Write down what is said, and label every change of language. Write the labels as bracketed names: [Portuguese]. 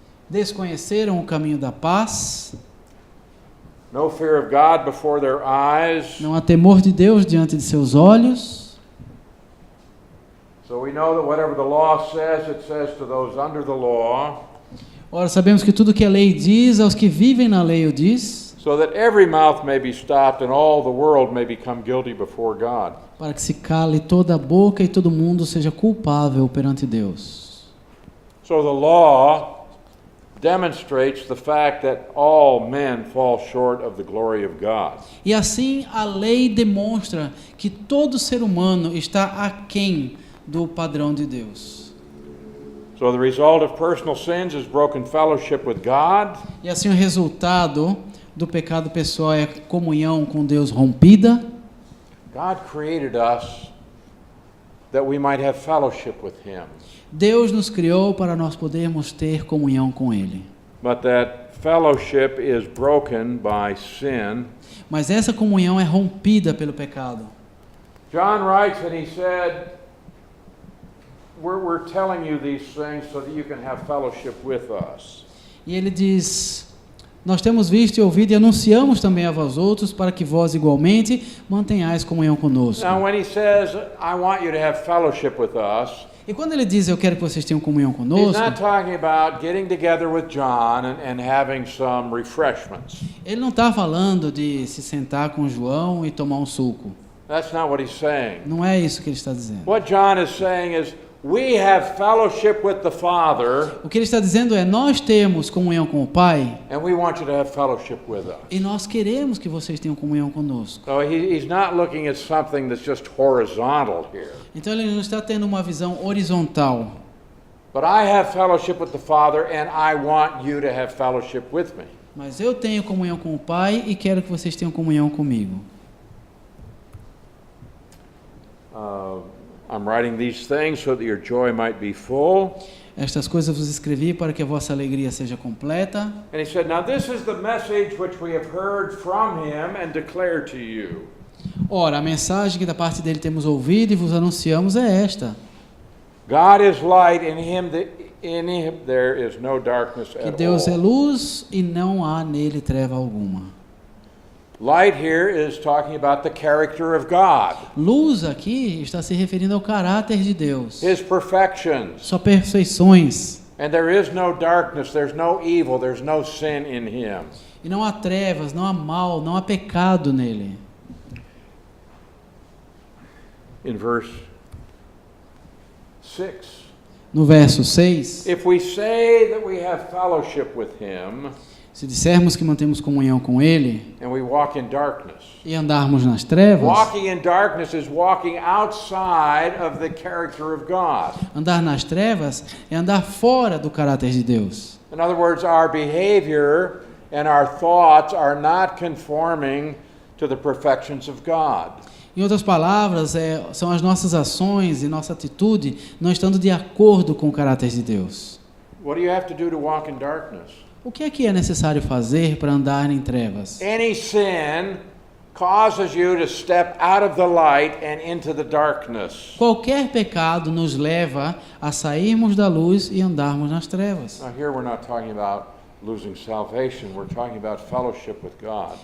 [Portuguese] Desconheceram o caminho da paz, [English] no fear of God before their eyes. [Portuguese] não há temor de Deus diante de seus olhos. [English] So we know that whatever the law says, it says to those under the law, [Portuguese] Ora, sabemos que tudo que a lei diz, aos que vivem na lei o diz, [English] so that every mouth may be stopped and all the world may become guilty before God. [Portuguese] para que se cale toda a boca e todo mundo seja culpável perante Deus. [English] So the law demonstrates the fact that all men fall short of the glory of God. [Portuguese] E assim a lei demonstra que todo ser humano está aquém do padrão de Deus. [English] So the result of personal sins is broken fellowship with God, [Portuguese] E assim o resultado do pecado pessoal é comunhão com Deus rompida. [English] God created us that we might have fellowship with Him, [Portuguese] Deus nos criou para nós podermos ter comunhão com Ele. [English] but that fellowship is broken by sin. [Portuguese] Mas essa comunhão é rompida pelo pecado. [English] John writes and he said, we're telling you these things so that you can have fellowship with us. [Portuguese] E ele diz: nós temos visto e ouvido e anunciamos também a vós outros para que vós igualmente mantenhais comunhão conosco. [English] Now when he says, I want you to have fellowship with us, [Portuguese] E quando ele diz eu quero que vocês tenham comunhão [English] he's [Portuguese] conosco, [English] not talking about getting together with John and having some refreshments. [Portuguese] ele não está falando de se sentar com João e tomar um suco. [English] That's not what he's saying. [Portuguese] Não é isso que ele está dizendo. [English] What John is saying is, we have fellowship with the Father, [Portuguese] O que ele está dizendo é: nós temos comunhão com o Pai [English] and we want you to have fellowship with us. [Portuguese] e nós queremos que vocês tenham comunhão conosco. [English] So he's not looking at something that's just horizontal here. [Portuguese] Então ele não está tendo uma visão horizontal. [English] But I have fellowship with the Father, and I want you to have fellowship with me. [Portuguese] Mas eu tenho comunhão com o Pai e quero que vocês tenham comunhão comigo. [English] I'm writing these things so that your joy might be full. [Portuguese] Estas coisas vos escrevi para que a vossa alegria seja completa. [English] And he said, now this is the message which we have heard from him and declare to you. [Portuguese] Ora, a mensagem que da parte dele temos ouvido e vos anunciamos é esta: [English] God is light, in him there is no darkness [Portuguese] que [English] at [Portuguese] Deus é [English] all. [Portuguese] luz e não há nele treva alguma. [English] Light here is talking about the character of God, [Portuguese] Luz aqui está se referindo ao caráter de Deus, [English] his perfections. [Portuguese] suas perfeições. [English] And there is no darkness, there's no evil, there's no sin in him. [Portuguese] E não há trevas, não há mal, não há pecado nele. [English] In verse 6, [Portuguese] No verso 6, [English] if we say that we have fellowship with him [Portuguese] se dissermos que mantemos comunhão com ele [English] and we walk in darkness, [Portuguese] e andarmos nas trevas, [English] walking in darkness is walking outside of the character of God. [Portuguese] andar nas trevas é andar fora do caráter de Deus. [English] In other words, our behavior and our thoughts are not conforming to the perfections of God. [Portuguese] Em outras palavras, são as nossas ações e nossa atitude não estando de acordo com o caráter de Deus. [English] What do you have to do to walk in darkness? [Portuguese] O que é necessário fazer para andar em trevas? [English] Any sin causes you to step out of the light and into the darkness. [Portuguese] Qualquer pecado nos leva a sairmos da luz e andarmos nas trevas. [English] Now here we're not talking about losing salvation, we're talking about fellowship with God.